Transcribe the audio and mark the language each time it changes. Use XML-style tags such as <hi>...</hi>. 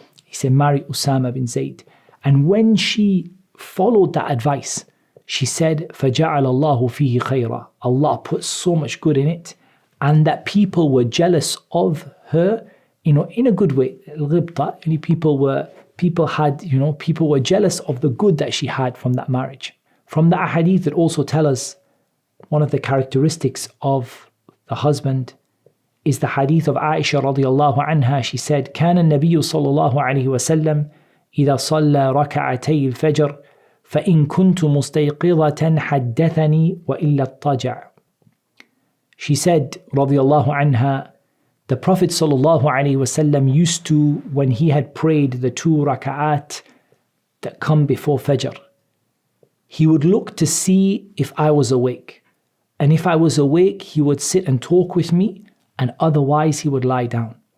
<en>He said, marry Usama bin Zayd. And when she followed that advice, she said,</en> <ar>فَجَعَلَ اللَّهُ فِيهِ خَيْرًا,</ar> <en>Allah put so much good in it, and that people were jealous of her, in a good way. Al-ghibta, people were jealous of the good that she had from that marriage. From the ahadith, it also tells us one of the characteristics of the husband is the hadith of Aisha radiyallahu anha. She said,</en> <ar>كان النبي صلى الله عليه وسلم إذا صلى ركعتي الفجر فإن كنت مستيقظة حدثني وإلا اضطجع.</ar> <en>She said, radiyallahu anha, the Prophet sallallahu alaihi wasallam used to, when he had prayed the 2 raka'at that come before Fajr, he would look to see if I was awake. And if I was awake, he would sit and talk with me, and otherwise he would lie down.</en>